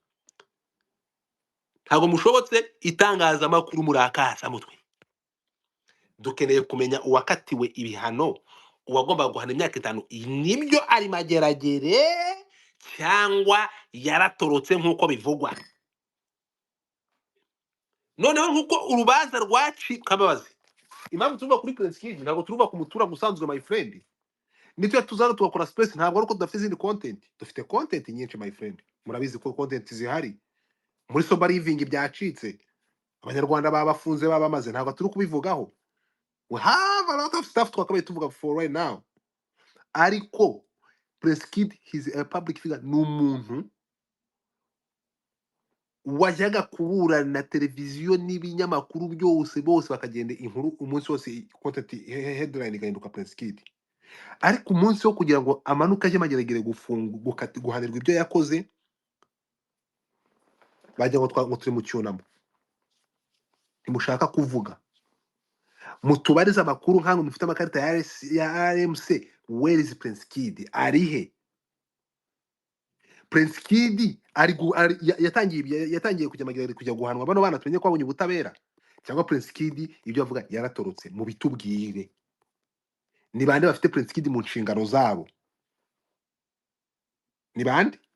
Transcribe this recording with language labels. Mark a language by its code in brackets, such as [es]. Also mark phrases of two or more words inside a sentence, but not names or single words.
[rw] itangazamakuru murakasa mutwe dukeneye kumenya uwakatiwe ibihano uwagomba guhana imyaka 5 nibyo ari mageragere cyangwa yaratorotse nk'uko bivugwa noneho nk'uko urubanza rwaci kababazi impamvu tuvuga kuri Princekid ntabwo turuva ku mutura gusanzwe [en] my friend [rw] nitwe tuzana tugakora space ntabwo ari uko dufite izindi content dufite content nyinshi [en] my friend [rw] murabizi ko content zihari muri [en] sober living [rw] byacitse abanyarwanda babafunze babamaze ntabwo turi kubivugaho [en] we have a lot of stuff [rw] twakabaye tuvuga [en] for right now [rw] ariko Princekid [en] he's a public figure [rw] n'umuntu wajyaga kuburana na televiziyo n'ibinyamakuru byose bose bakagenda inkuru umunsi wose [en] content headline [rw] igahinduka Princekid ariko umunsi wo kugira ngo amanuka aje mageragere guhanirwa ibyo yakoze bajya ngo turi mu cyunamo ntimushaka kuvuga mutubariza amakuru nkango mufite amakarita ya RMC [en] where is Princekid [rw] arihe Princekid yatangiye kujya mageragere kujya guhanwa bano bana tumenye ko abonye ubutabera cyangwa Princekid ibyo avuga yaratorotse mu bitubwire ni bande bafite Princekid mu nshingano zabo ni bande